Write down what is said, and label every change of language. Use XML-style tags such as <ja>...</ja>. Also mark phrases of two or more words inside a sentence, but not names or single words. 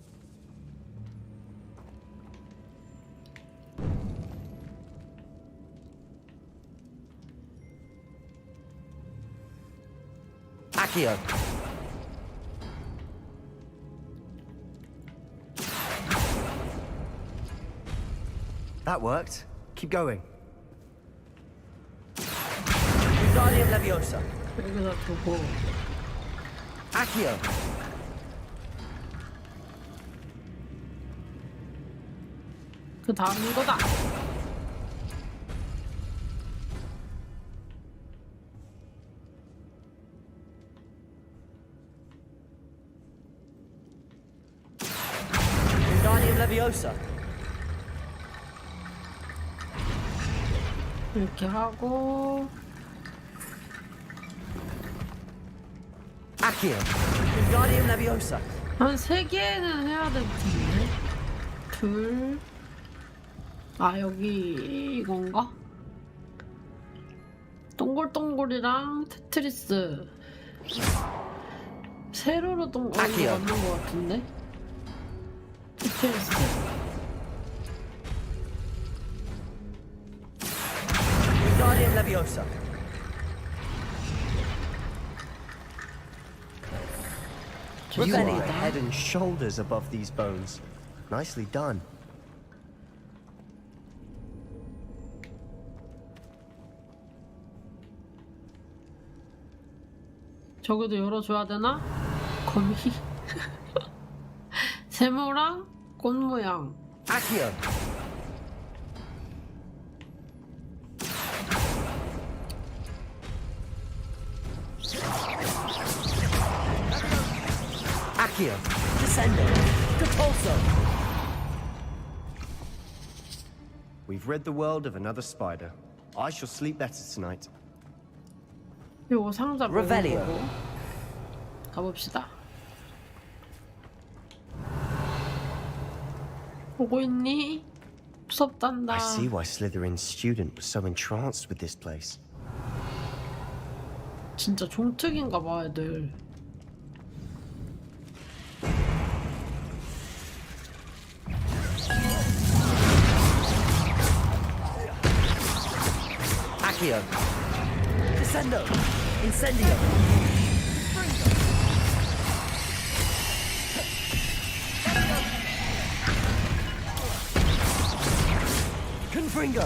<en>Accio. That worked. Keep going. Wingardium Leviosa.</en> <ko>여기다 두고.</ko> <en>Accio.</en> <ko>그 다음 이거다.</ko> <en>Wingardium Leviosa.</en> <ko>이렇게 하고.</ko> <en>Accio. Wingardium Leviosa.</en> <ko>한 3개는 해야 될 텐데. 둘. 아, 여기 이건가? 동글동글이랑 테트리스. 세로로 동글 맞는 것 같은데? 테트리스.</ko> <en>Wingardium Leviosa. You are head and shoulders above these bones. Nicely done.</en> <ko>저기도 열어줘야 되나? 거미. 세모랑 꽃 모양.</ko> <en>Accio. Accio. Descendo. Repulso. We've rid the world of another spider. I shall sleep better tonight.</en> <ko>요거 상자 보고</ko> <en>Revelio.</en> <ko>가봅시다. 보고 있니? 무섭단다.</ko> <en>I see why Slytherin's student was so entranced with this place.</en> <ko>진짜 종특인가 봐, 애들.</ko> <en>Accio. Descendo. Incendio. Confringo.</en>